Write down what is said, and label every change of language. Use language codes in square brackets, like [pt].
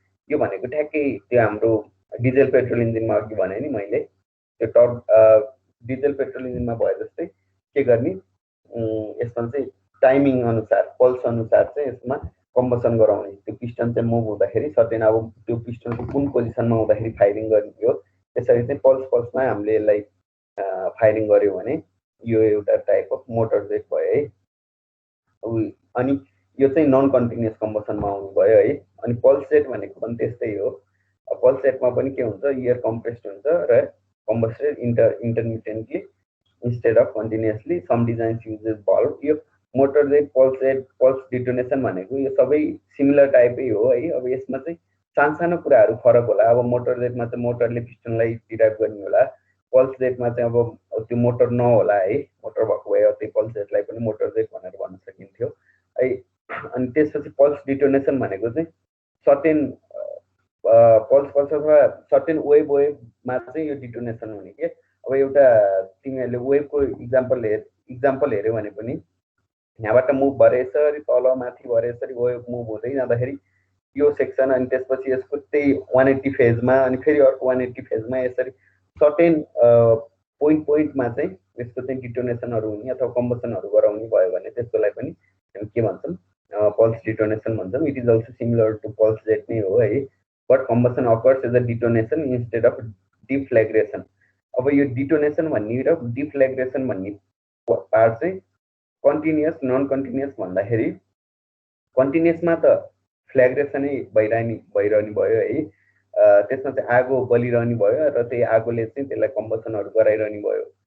[ne] यो भनेको ठ्याक्कै त्यो हाम्रो डिजेल पेट्रोल इन्जिनमा अघि भने नि मैले, त्यो डिजेल पेट्रोल इन्जिनमा भए जस्तै के गर्ने, यसमा चाहिँ टाइमिङ अनुसार पल्स अनुसार चाहिँ यसमा कम्बसन गराउने। त्यो पिस्टन चाहिँ मुभ हुँदाखेरि सर्टेन अब त्यो पिस्टनको कुन पोजिसनमा हुँदाखेरि फायरिङ गर्ने हो, त्यसरी चाहिँ पल्समा हामीले यसलाई फायरिङ गर्यो भने यो एउटा टाइप अफ मोटर जेट भयो है। अनि यो चाहिँ नन कन्टिन्युअस कम्बसनमा आउनु भयो है। अनि पल्स जेट भनेको पनि त्यस्तै हो। पल्स जेटमा पनि के हुन्छ, एयर कम्प्रेस्ड हुन्छ र [en] Combusted intermittently instead of continuously. Some designs uses bulb. [ne] यो मोटर जेट, पल्स डिटोनेसन भनेको यो सबै सिमिलर टाइपै हो है। अब यसमा चाहिँ सानो कुराहरू फरक होला। अब मोटर जेटमा चाहिँ मोटरले पिस्टनलाई डिराइभ गर्ने होला, पल्स जेटमा चाहिँ अब त्यो मोटर नहोला है, मोटर भएको भए त्यही पल्स जेटलाई पनि मोटर जेट भनेर भन्न सकिन्थ्यो है। अनि त्यसपछि पल्स डिटोनेसन भनेको चाहिँ सर्टेन पल्स अथवा सर्टेन वेभमा चाहिँ यो डिटोनेसन हुने के। अब एउटा तिमीहरूले वेभको इक्जाम्पल हेऱ्यो भने पनि यहाँबाट मुभ भएर यसरी तल माथि भएर यसरी वेभ मुभ हुँदै जाँदाखेरि यो सेक्सन अनि त्यसपछि यसको त्यही 180 फेजमा अनि फेरि अर्को 180 फेजमा यसरी सर्टेन पोइन्टमा चाहिँ यसको चाहिँ डिटोनेसनहरू हुने अथवा कम्बसनहरू गराउने भयो भने त्यसकोलाई पनि हामी के भन्छौँ, पल्स डिटोनेसन भन्छौँ। [en] it is also similar to pulse jet [ne] नै हो है, [en] But combustion occurs as a detonation instead of deflagration. [ne] अब यो डिटोनेसन भन्ने र डिफ्लेग्रेसन भन्ने पार्ट चाहिँ कन्टिन्युअस नन कन्टिन्युअस भन्दाखेरि कन्टिन्युअसमा त फ्ल्याग्रेसनै भइरहने भयो है, त्यसमा चाहिँ आगो बलिरहने भयो र त्यही आगोले चाहिँ त्यसलाई कम्बसनहरू गराइरहने भयो।